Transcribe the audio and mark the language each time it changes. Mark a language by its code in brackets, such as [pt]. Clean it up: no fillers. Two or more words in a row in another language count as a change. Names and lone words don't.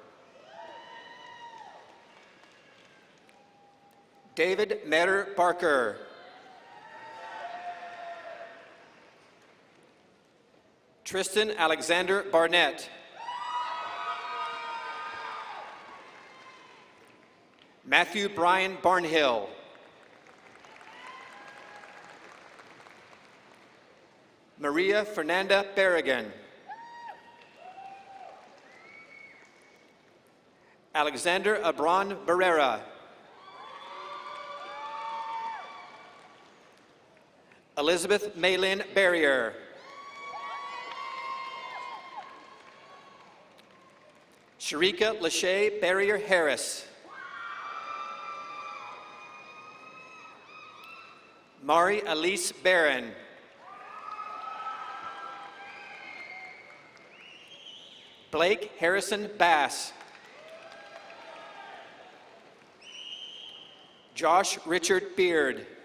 [en] David Metter Barker. Tristan Alexander Barnett. Matthew Brian Barnhill. Maria Fernanda Berrigan. Alexander Abron Barrera. Elizabeth Maylin Barrier. Sharika Lachey Barrier Harris. Mari Elise Barron. Blake Harrison Bass. Josh Richard Beard.